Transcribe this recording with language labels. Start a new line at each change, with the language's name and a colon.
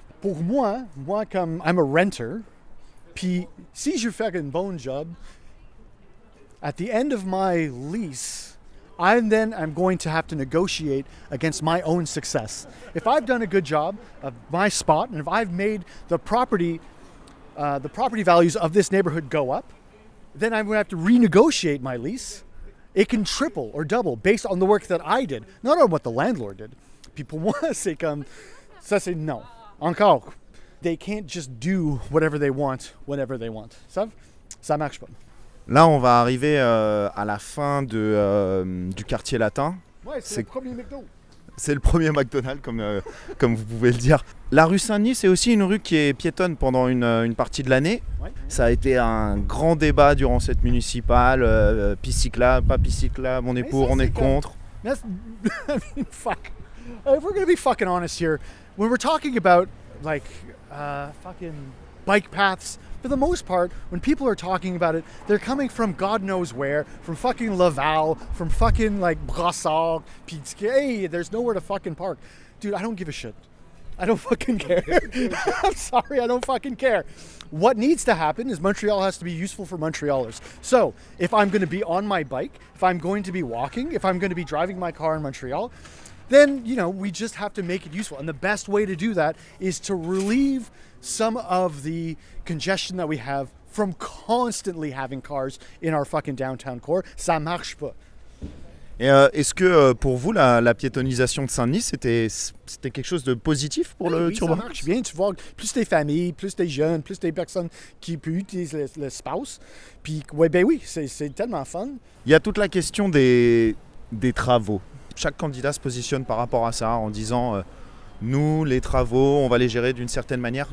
French: Pour moi, comme
English: I'm a renter,
French: puis si je fais un bon job,
English: at the end of my lease, I'm going to have to negotiate against my own success. If I've done a good job of my spot, and if I've made the property values of this neighborhood go up, then I'm going to have to renegotiate my lease. It can triple or double based on the work that I did, not on what the landlord did.
French: Puis pour moi, c'est comme, ça c'est non.
English: Encore, they can't just do whatever they want, whenever they want.
French: Ça marche pas. Là, on va arriver à la fin du quartier latin. Ouais, c'est le premier McDo. C'est le premier McDonald's, comme vous pouvez le dire. La rue Saint-Denis, c'est aussi une rue qui est piétonne pendant une partie de l'année. Ouais. Ça a été un grand débat durant cette municipale. Piste cyclable, pas piste cyclable, on est pour, on est contre.
English: I mean, fuck. If we're going to be fucking honest here, when we're talking about like fucking bike paths, for the most part, when people are talking about it, they're coming from God knows where, from fucking Laval, from fucking like Brassard, puis hey, there's nowhere to fucking park. Dude, I don't give a shit. I don't fucking care. I'm sorry, I don't fucking care. What needs to happen is Montreal has to be useful for Montrealers. So, if I'm going to be on my bike, if I'm going to be walking, if I'm going to be driving my car in Montreal, then, we just have to make it useful. And the best way to do that is to relieve some of the congestion that we have from constantly having cars in our fucking downtown core.
French: Ça marche pas. Et est-ce que pour vous, la piétonisation de Saint-Denis, c'était quelque chose de positif pour le Turban? Ça marche bien. Tu vois, plus des familles, plus des jeunes, plus des personnes qui peuvent utiliser l'espace. Puis, oui, c'est tellement fun. Il y a toute la question des travaux. Chaque candidat se positionne par rapport à ça en disant nous, les travaux, on va les gérer d'une certaine manière.